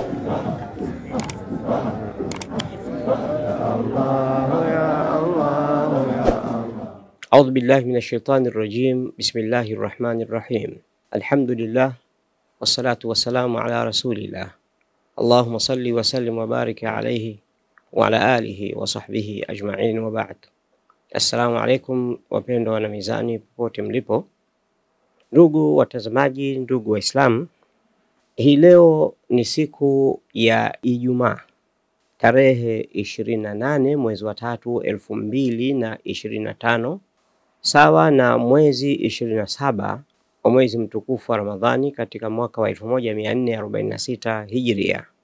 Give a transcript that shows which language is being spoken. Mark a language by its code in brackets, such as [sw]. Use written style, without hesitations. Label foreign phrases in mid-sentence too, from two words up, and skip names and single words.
[ar] أعوذ بالله من الشيطان الرجيم. بسم الله الرحمن الرحيم. الحمد لله والصلاة والسلام على رسول الله. اللهم صل وسلم وبارك عليه وعلى آله وصحبه أجمعين وبعد. السلام عليكم [sw] wapendwa wana mizani popote mlipo. Ndugu watazamaji, ndugu Waislamu, hii leo ni siku ya Ijumaa tarehe 28 mwezi wa 3 2025, sawa na mwezi 27 wa mwezi mtukufu wa Ramadhani katika mwaka wa 1446 Hijria.